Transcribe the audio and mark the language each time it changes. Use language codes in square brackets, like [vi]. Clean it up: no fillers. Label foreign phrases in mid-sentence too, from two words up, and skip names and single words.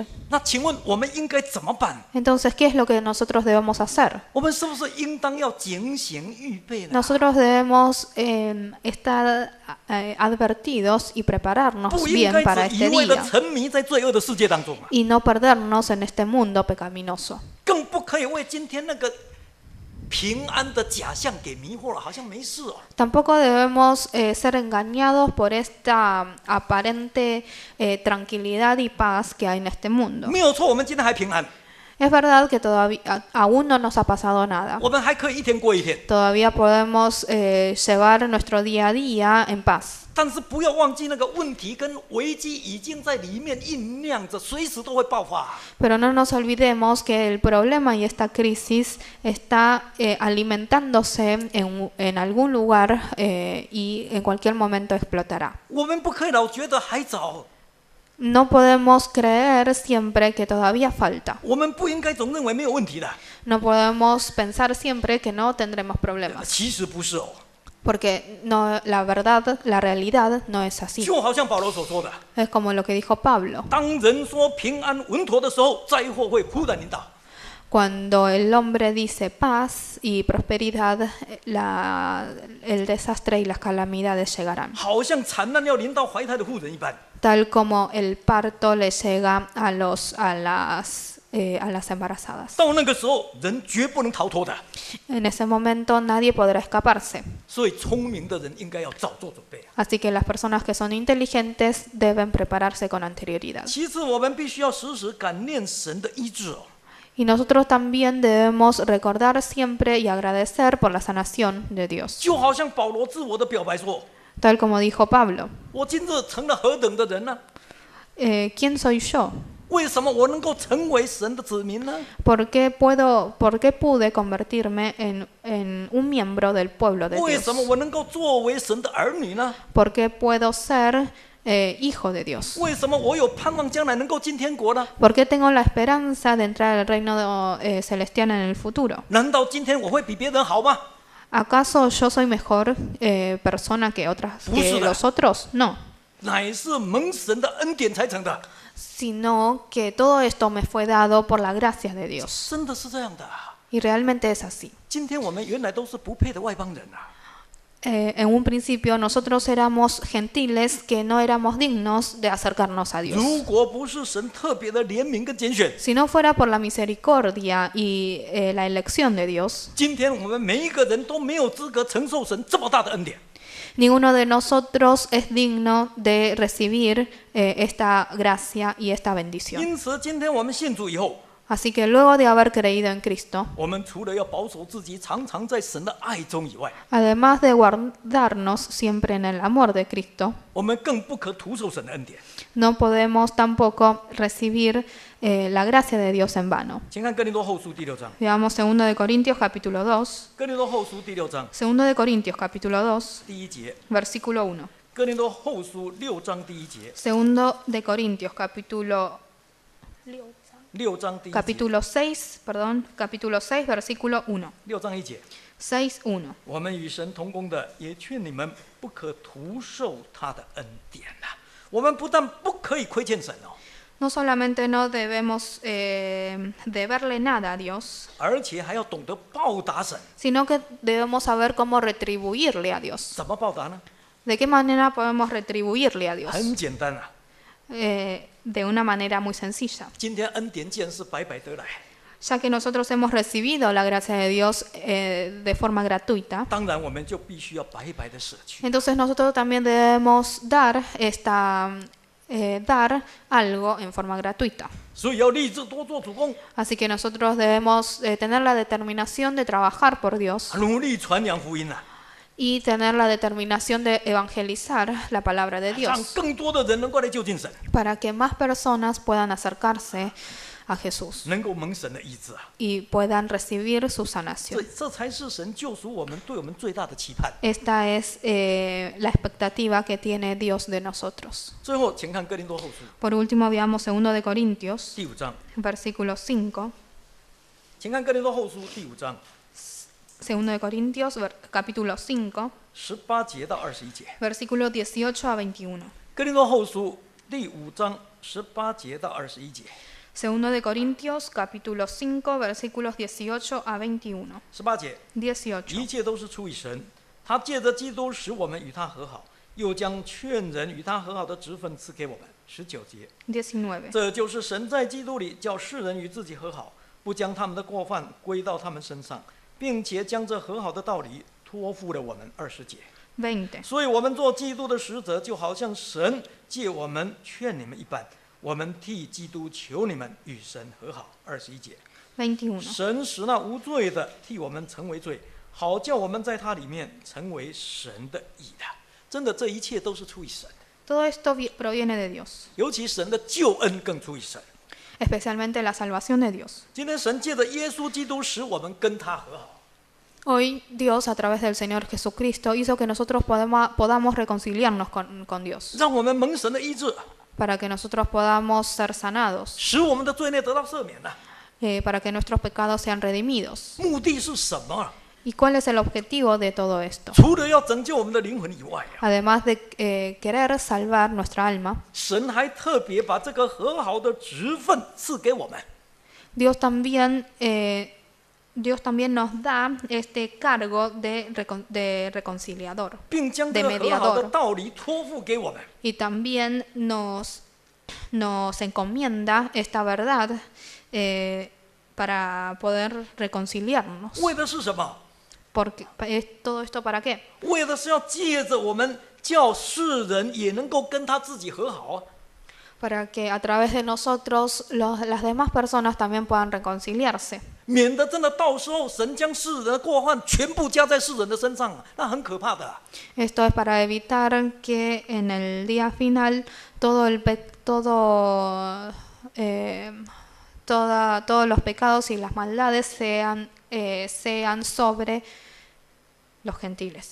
[zh] 那请问我们应该怎么办？ [es] Entonces, ¿qué es lo que nosotros debemos hacer? [zh] 我们是不是应当要警醒预备呢？ [es] Nosotros debemos estar advertidos y prepararnos [zh] 不应 [es] bien [zh] 该 [es] para [zh] 只 [es] este [zh] 一味的 [es] día [zh] 沉迷在罪恶的世界当中啊， [es] y no perdernos en este mundo pecaminoso. [zh] 更不可以为今天那个平安的假象给迷惑了，好像没事哦。 [es] Tampoco debemos ser engañados por esta aparente tranquilidad y paz que hay en este mundo. [zh] 没有错，我们今天还平安， [es] Es verdad que todavía aún no nos ha pasado nada. [zh] 我们还可以一天过一天。 [es] Todavía podemos llevar nuestro día a día en paz. [zh] 但是不要忘记，那个问题跟危机已经在里面酝酿着，随时都会爆发。 [es] Pero no nos olvidemos que el problema y esta crisis está alimentándose en algún lugar y en cualquier momento explotará. [zh] 我们不可以老觉得还早， [es] No podemos creer siempre que todavía falta. [zh] 我们不应该总认为没有问题的。 [es] No podemos pensar siempre que no tendremos problemas. [zh] 其实不是哦， [es] Porque no, la verdad, la realidad no es así. [zh] 就好像保罗所说的， [es] Es como lo que dijo Pablo. [zh] 当人说平安稳妥的时候，灾祸会忽然临到。 [es] Cuando el hombre dice paz y prosperidad, el desastre y las calamidades llegarán. [zh] 好像惨难要临到怀胎的妇人一般。 [es] Tal como el parto le llega a las embarazadas. [zh] 到那个时候，人绝不能逃脱的。 [es] En ese momento nadie podrá escaparse. [zh] 所以聪明的人应该要早做准备。 [es] Así que las personas que son inteligentes deben prepararse con anterioridad. [zh] 其次，我们必须要时时感念神的医治哦。 [es] Y nosotros también debemos recordar siempre y agradecer por la sanación de Dios. [zh] 就好像保罗自我的表白说 [es] Tal como dijo Pablo. [zh] 我今日成了何等的人呢？ [es] ¿Quién soy yo? [zh] 为什么我能够成为神的子民呢？ [es] ¿Por qué pude convertirme en un miembro del pueblo de [zh] 为 [es] Dios? [zh] 什么我能够作为神的儿女呢？ [es] ¿Por qué puedo ser hijo de Dios? [zh] 为什么我有盼望将来能够进天国呢？ [es] ¿Por qué tengo la esperanza de entrar al reino celestial en el futuro? [zh] 难道今天我会比别人好吗？ [es] ¿Acaso yo soy mejor persona que los otros? No. [zh] 乃是蒙神的恩典才成的。 [es] Sino que todo esto me fue dado por la gracia de Dios. [zh] 真的是这样的啊。 [es] Y realmente es así. [zh] 今天我们原来都是不配的外邦人啊。 [es] En un principio nosotros éramos gentiles que no éramos dignos de acercarnos a Dios. [zh] 如果不是神特别的怜悯跟拣选， [es] Si no fuera por la misericordia y la elección de Dios, [zh] 今天我们每一个人都没有资格承受神这么大的恩典。 [es] ninguno de nosotros es digno de recibir esta gracia y esta bendición. [zh] 因此，今天我们信主以后， [es] Así que luego de haber creído en Cristo, [zh] 我们除了要保守自己常常在神的爱中以外， [es] además de guardarnos siempre en el amor de Cristo, [zh] 我们更不可徒受神的恩典。 [es] no podemos tampoco recibir la gracia de Dios en vano. [zh] 请看哥林多后书第6章， [es] Veamos 2 de Corintios capítulo 2. [zh] 哥林多后书第6章 [es] 2 de Corintios capítulo 2, [zh] 第1节， [es] versículo 1. [zh] 哥林多后书6章第1节， [es] 2 de Corintios capítulo [zh] 6 章第1节， [es] capítulo 6, perdón, capítulo 6, versículo 1. [zh] 6 章1节。 [es] 6:1. [zh] 我们与神同工的，也劝你们不可徒受他的恩典呐、我们不但不可以亏欠神哦， [es] No solamente no debemos deberle nada a Dios, [zh] 而且还要懂得报答神。 [es] sino que debemos saber cómo retribuirle a Dios. [zh] 怎么报答呢？ [es] ¿De qué manera podemos retribuirle a Dios? [zh] 很简单啊， [es] De una manera muy sencilla. [zh] 今天恩典既然是白白得来， [es] Ya que nosotros hemos recibido la gracia de Dios de forma gratuita, [zh] 当然我们就必须要白白的舍去。 [es] entonces nosotros también debemos dar algo en forma gratuita. [zh] 所以要立志多做主工， [es] Así que nosotros debemos tener la determinación de trabajar por Dios [zh] 努力传扬福音啊， [es] y tener la determinación de evangelizar la palabra de [zh] 让 [es] Dios [zh] 更多的人能够来就近神， [es] para que más personas puedan acercarse a Jesús [zh] 能够蒙神的医治啊。 [es] y puedan recibir su sanación. [zh] 这才是神救赎我们对我们最大的期盼。 [es] Esta es la expectativa que tiene Dios de nosotros. [zh] 最后，请看哥林多后书 [es] Por último, veamos 2 de Corintios, [zh] 第5章， [es] versículo 5. [zh] 请看哥林多后书第5章 [es] 2 de Corintios, capítulo 5, [zh] 18节到21节。 [es] versículo 18 a 21. [zh] 哥林多后书第5章18节到21节。 [es] Segundo de Corintios, capítulo 5, versículos 18 a 21. [zh] 18 节， [es] 18. [zh] 一切都是出于神，他借着基督使我们与他和好，又将劝人与他和好的职分赐给我们。19节， [es] 19. [zh] 这就是神在基督里叫世人与自己和好，不将他们的过犯归到他们身上，并且将这和好的道理托付了我们。20节， [es] 20. [zh] 所以我们做基督的使者，就好像神借我们劝你们一般，我们替基督求你们与神和好。21节， [es] 21. [zh] 神使那无罪的替我们成为罪，好叫我们在他里面成为神的义的。真的，这一切都是出于神， [es] Todo esto proviene de Dios, [zh] 尤其神的救恩更出于神。 [es] especialmente la salvación de Dios. [zh] 今天神借着耶稣基督使我们跟他和好， [es] Hoy Dios a través del Señor Jesucristo hizo que nosotros podamos reconciliarnos con Dios, [zh] 让我们蒙神的医治， [es] para que nosotros podamos ser sanados, [zh] 使我们的罪孽得到赦免了。 [es] para que nuestros pecados sean redimidos. [zh] 目的是什么？ [es] ¿Y cuál es el objetivo de todo esto? [zh] 除了要拯救我们的灵魂以外， [es] Además de querer salvar nuestra alma, [zh] 神还特别把这个和好的职分赐给我们。 [es] Dios también nos da este cargo de reconciliador, [zh] 并将这个和好的道理托付给我们。 [es] y también nos encomienda esta verdad para poder reconciliarnos. [zh] 为的是什么？ [es] ¿Todo esto para qué? [zh] 为的是要借着我们，叫世人也能够跟他自己和好啊。 [es] Para que a través de nosotros las demás personas también puedan reconciliarse. [zh] 免得真的到时候神将世人的过犯全部加在世人的身上，那很可怕的啊。 [es] Esto es para evitar que en el día final todos los pecados y las maldades sean sobre los gentiles.